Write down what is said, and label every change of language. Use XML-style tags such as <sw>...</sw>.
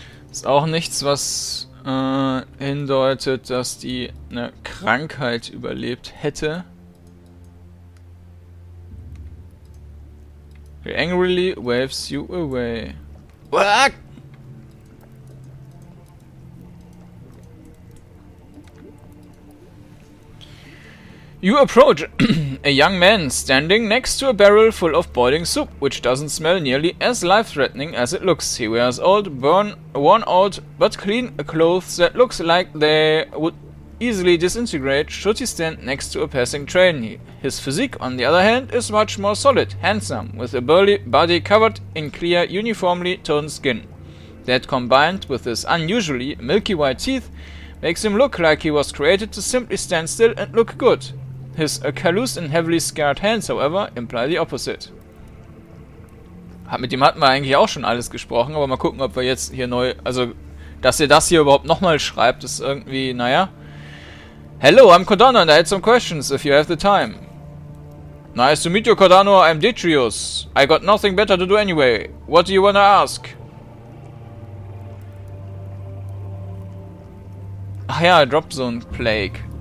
<de>Ist auch nichts, was hindeutet, dass die eine Krankheit überlebt hätte.</de> <en>He angrily waves you away. What? You approach a young man standing next to a barrel full of boiling soup, which doesn't smell nearly as life-threatening as it looks. He wears old, worn out, but clean clothes that looks like they would easily disintegrate should he stand next to a passing train. His physique, on the other hand, is much more solid, handsome, with a burly body covered in clear, uniformly toned skin. That, combined with his unusually milky white teeth, makes him look like he was created to simply stand still and look good. His calloused and heavily scarred hands, however, imply the opposite.</en> <de>Mit dem hatten wir eigentlich auch schon alles gesprochen, aber mal gucken, ob wir jetzt hier neu... Also, dass er das hier überhaupt nochmal schreibt, ist irgendwie, naja.</de> <en>Hello, I'm Kordanor and I had some questions, if you have the time. Nice to meet you, Kordanor. I'm Detrius. I got nothing better to do anyway. What do you wanna ask?</en> <de>Ach ja, Drop Zone Plague.</de>